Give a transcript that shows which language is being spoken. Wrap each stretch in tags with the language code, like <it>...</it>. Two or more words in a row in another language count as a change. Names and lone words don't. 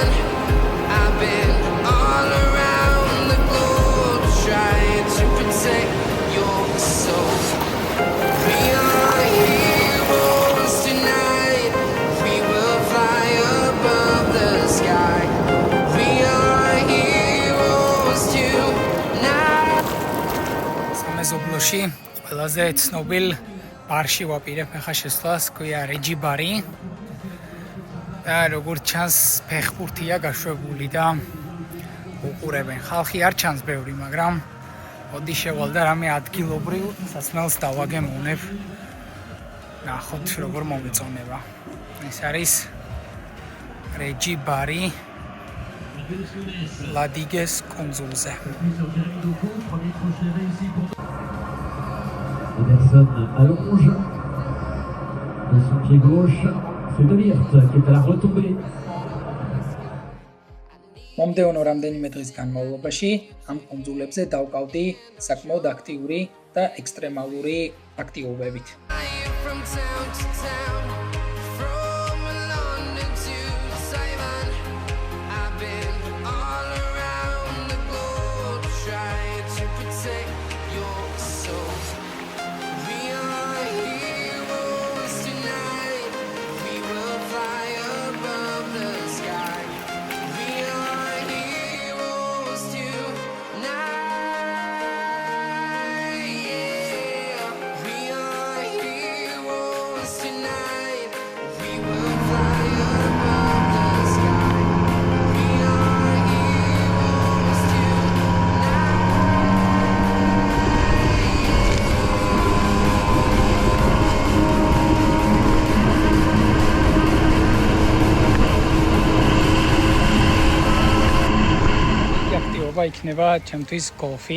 <en>I've been all around the globe trying to protect your soul. We are heroes tonight. We will fly above the sky. We are heroes tonight.</en> <ka>სამეზობლოში ყველაზე ცნობილ ბარში ვაპირებ ახლა შესვლას, ქვია რეჯი ბარი. და როგორც ჩანს, ფეხბურთია გაშვებული და უყურებენ. ხალხი არ ჩანს ბევრი, მაგრამ მოდი შევალ და რამე ადგილობრივ სასმელს დავაგემოვნებ. ნახოთ როგორ მომეწონება. ეს არის რეჯი ბარი ლადიგეს კუნძულზე.</ka> <fr>Ederson allonge de son pied gauche, c'est De Ligt qui est à la retombée.</fr> <ka>მომდევნო რამდენიმე დღის განმავლობაში ამ კუნძულებზე დავკავდი საკმაოდ აქტიური და ექსტრემალური აქტივობებით.</ka> <en>From town to town, from London to Taiwan. I've been all around the globe trying to protect your soul. We are heroes tonight. We will fly above the sky. We are heroes tonight. Yeah. We are heroes tonight. We will fly above the sky. We are heroes</en> <ka>აქტივობა იქნება ჩემთვის გოლფი.</ka>